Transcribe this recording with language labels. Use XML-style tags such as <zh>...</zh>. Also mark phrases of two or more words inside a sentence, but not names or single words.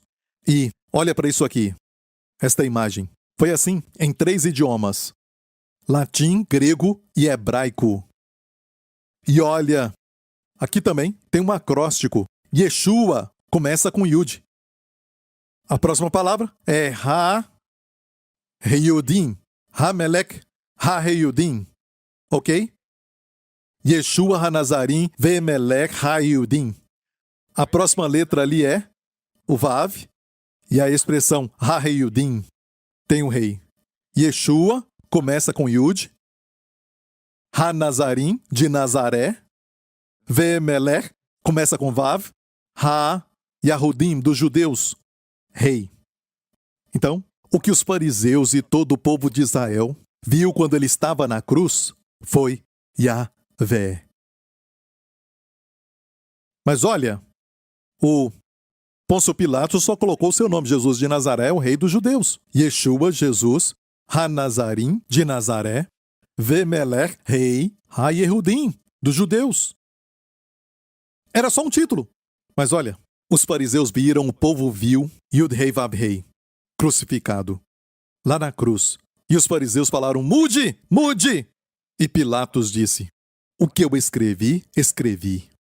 <pt>E olha para isso aqui, esta imagem. Foi assim em 3 idiomas: latim, grego e hebraico. E olha, aqui também tem um acróstico. Yeshua começa com Yud. A próxima palavra é Ha-Heyudim.</pt> <he>המלך היהודים. Ok? ישוע הנצרים ומלך היהודים.</he> <pt>A próxima letra ali é o Vav. E a expressão Ha-Heyudim tem um rei. Yeshua começa com Yud. Ha-Nazarim, de Nazaré. Ve-Melech começa com Vav. Ha-Yahudim, dos judeus, rei. Então, o que os fariseus e todo o povo de Israel viu quando ele estava na cruz foi Yahvé. Mas olha, o Pôncio Pilatos só colocou seu nome: Jesus de Nazaré, o rei dos judeus. Yeshua, Jesus, Ha-Nazarim, de Nazaré.</pt> <he>Ve-Melech, rei, Ha-Yehudim,</he> <pt>dos judeus. Era só um título. Mas olha, os fariseus viram, o povo viu</pt> <he>יוד-הא ואו-הא</he> <pt>crucificado lá na cruz. E os fariseus falaram: mude, mude! E Pilatos disse: o que eu escrevi, escrevi.</pt>